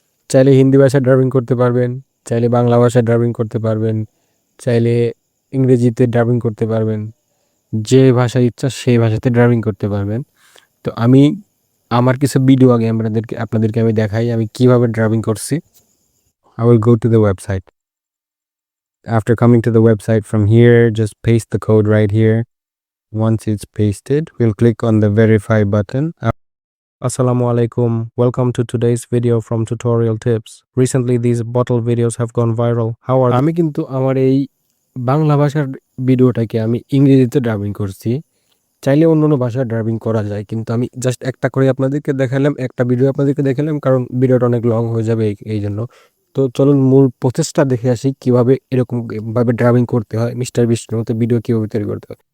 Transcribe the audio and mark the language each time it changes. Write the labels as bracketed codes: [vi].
[bn] চাইলে হিন্দি ভাষায় ড্রাবিং করতে পারবেন, চাইলে বাংলা ভাষায় ড্রাবিং করতে পারবেন, চাইলে ইংরেজিতে ড্রাবিং করতে পারবেন। যে ভাষা ইচ্ছা সেই ভাষাতে ড্রাবিং করতে পারবেন। তো আমি আমার কিছু ভিডিও আগে আপনাদেরকে আমি দেখাই আমি কিভাবে ড্রাবিং করছি। [en] I will go to the website. After coming to the website, from here just paste the code right here. Once it's pasted, we'll click on the verify button. [ar] Assalamu alaikum. [en] Welcome to today's video from Tutorial Tips. Recently these bottle videos have gone viral. How are [bn] আমি কিন্তু আমার এই বাংলা ভাষার ভিডিওটাকে আমি ইংরেজিতে dubbing করছি। চাইলে অন্য ভাষায় ডাবিং করা যায়, কিন্তু আমি জাস্ট একটা করে আপনাদেরকে দেখালাম, একটা ভিডিও আপনাদেরকে দেখালাম, কারণ ভিডিওটা অনেক লং হয়ে যাবে এই জন্য। তো চলুন মূল প্রসেসটা দেখে আসি কিভাবে এরকম ভাবে ড্রাবিং করতে হয়, মিস্টার বিস্টের মতো ভিডিও কিভাবে তৈরি করতে হয়।